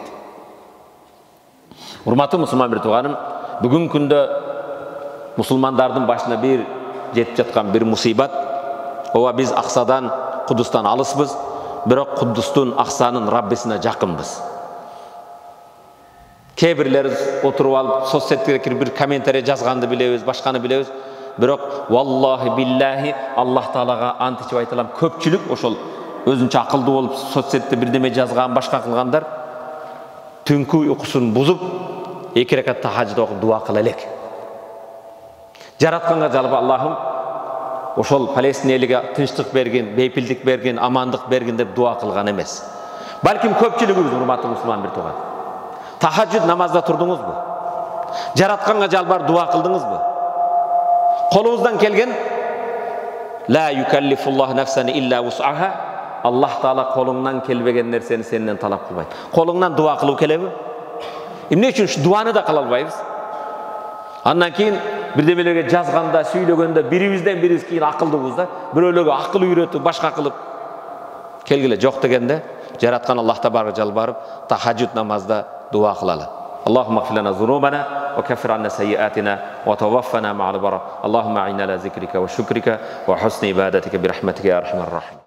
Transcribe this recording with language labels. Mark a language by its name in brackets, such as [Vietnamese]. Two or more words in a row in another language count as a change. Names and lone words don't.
[Kyrgyz] Урматтуу мусулман бир тууганым, бүгүнкү күндө мусулмандардын башына бир жетип жаткан бир мусибат. Ооба биз аксадан, Кудустан алыспыз, бирок Кудустун аксанын Раббисине жакынбыз. Кээ бирлер отуруп алып соцсетке кирип бир комментарий жазганды билебиз, башканы билебиз. Бирок [Arabic] والله بالله [Kyrgyz] Аллах Таалага ант ичип айтылам, көпчүлүк ошол өзүнчө акылдуу болуп соцсетте бирдеме жазган, башка кылгандар түнкү уйкусун бузуп, 2 ракат тахажжуд окуп дуа кыла элек. Жаратканга жалпы Аллахым ошол Палестина элиге тынчтык берген, бейпилдик берген, амандык берген деп дуа кылган эмес. Балким көпчүлүгүбүз, урматтуу мусулман бир тууган, тахажжуд намазда турдуңузбу? Жаратканга жалбар дуа кылдыңызбы? Колубуздан келген [Arabic] لا يكلف الله نفسا إلا وسعها. [Kyrgyz] Аллах Таала колуңнан келбеген нерсени сенден талап кылбайт. Колуңнан дуа кылуу келеби? Эмне үчүн дуаны да кыла албайбыз? Андан кийин бирдемелерге жазганда, сүйлөгөндө бирибизден бирибиз кийин акылдуубуз да, бирөөлөргө акыл үйрөтүп, башка кылып келгиле жок дегенде, жараткан Аллахта барга жалбарып, тахажжуд намазда дуа кылалы. [Arabic] اللهم اغفر لنا ذنوبنا وكفر عنا سيئاتنا وتوفنا مع الأبرار. اللهم أعنا على ذكرك وشكرك وحسن عبادتك برحمتك يا أرحم الراحمين.